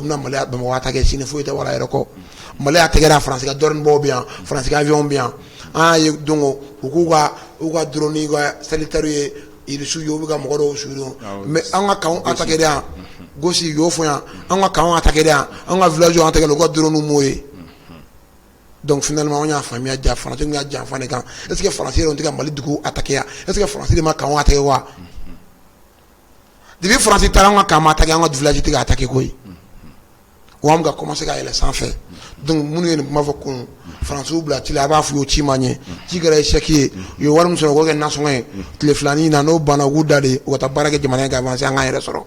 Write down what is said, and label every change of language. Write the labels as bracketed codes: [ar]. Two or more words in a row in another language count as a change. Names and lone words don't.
[bm] bɛna Mali Bamakɔ attaquer sini foyi tɛ wala yɛrɛ kɔ Mali y'a tɛgɛra France ka drone baw bɛ yan France ka avion bɛ yan an y'a ye donc u ka drone ka sanitaire ye irisu ye u bɛ ka mɔgɔ dɔw suivre mais an ka kanw attaquer yan gosi y'o fɔ yan an ka kanw attaquer yan an ka village an attaquer u ka drone m'o ye [fr] donc finalement [bm] on y'a faamuya ja France y'a janfa de kan [fr] est-ce que [bm] France yɛrɛ tɛ ka Mali dugu attaquer yan [fr] est-ce que [bm] France de ma kanw attaquer wa depuis France taara an ka kan ma attaquer an ka village tɛ ka attaquer koyi wa an bɛ ka commencer ka yɛlɛ sanfɛ donc minnu ye nin kuma fɔ kun France bila ci la a b'a fɔ u ci ma ɲɛ ci kɛra échec ye u ye wari min sɔrɔ k'o kɛ nasɔngɔ ye tile filanin na n'o banna u k'u da de u ka taa baara kɛ jamana in kan avancer an k'an yɛrɛ sɔrɔ.